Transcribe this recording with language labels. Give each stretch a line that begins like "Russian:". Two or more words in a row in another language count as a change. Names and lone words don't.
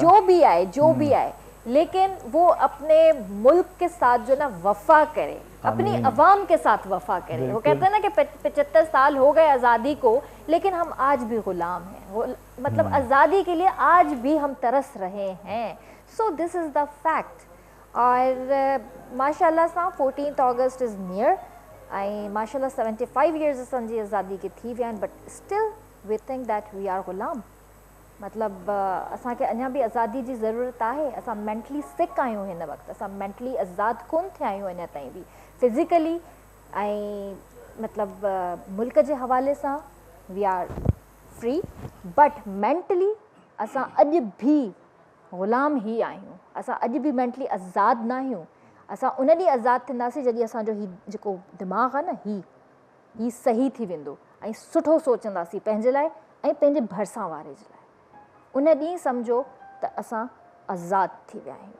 Urdu: جو بھی آئے لیکن وہ اپنے ملک کے ساتھ جو نا وفا کرے، اپنی عوام کے ساتھ وفا کرے. وہ کہتے ہیں نا کہ 75 سال ہو گئے آزادی کو، لیکن ہم آج بھی غلام ہیں. مطلب آزادی کے لیے آج بھی ہم ترس رہے ہیں.
English: so this is the fact.
Sindhi: और माशाल्लाह सां 14 अगस्त
English: is near,
Sindhi: ऐं माशाल्लाह 75 इयर्स असांजी आज़ादी के थी विया आहिनि,
English: But still we think that we are गुलाम।
Sindhi: मतलब असांखे अञा बि आज़ादी जी ज़रूरत आहे। असां
English: mentally sick
Sindhi: आहियूं हिन वक़्तु, असां मेंटली आज़ाद कोन थिया आहियूं अञा ताईं बि, फिज़िकली ऐं मतलब मुल्क जे हवाले सां
English: we are free, but mentally
Sindhi: असां अॼु बि ग़ुलाम ई आहियूं। असां अॼु बि मेंटली आज़ाद न आहियूं। असां उन ॾींहुं आज़ाद थींदासीं जॾहिं असांजो हीउ जेको दिमाग़ आहे न, हीउ सही थी वेंदो ऐं सुठो सोचंदासीं पंहिंजे लाइ ऐं पंहिंजे भरिसां वारे जे लाइ। उन ॾींहुं सम्झो त असां आज़ाद थी विया आहियूं।